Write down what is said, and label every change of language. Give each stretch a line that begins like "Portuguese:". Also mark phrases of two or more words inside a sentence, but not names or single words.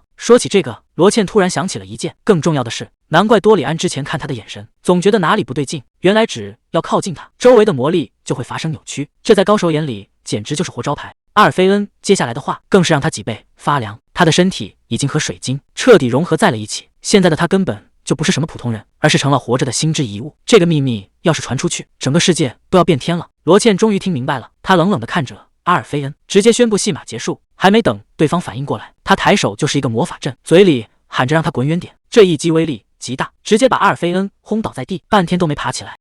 Chinese: 說起這個，羅茜突然想起了一件更重要的事，難怪多里安之前看他的眼神，總覺得哪裡不對勁。原來只要靠近他，周圍的魔力就會發生扭曲，這在高手眼裡簡直就是活招牌。阿爾菲恩接下來的話更是讓他脊背發涼，他的身體已經和水晶徹底融合在了一起，現在的他根本就不是什麼普通人，而是成了活着的心之遗物。這個秘密要是傳出去，整個世界都要變天了。羅茜終於聽明白了，他冷冷地看着阿爾菲恩，直接宣布戲碼結束。還沒等對方反應過來，他抬手就是一個魔法陣，嘴裡喊着讓他滾遠點。這一擊威力極大，直接把阿爾菲恩轟倒在地，半天都沒爬起來。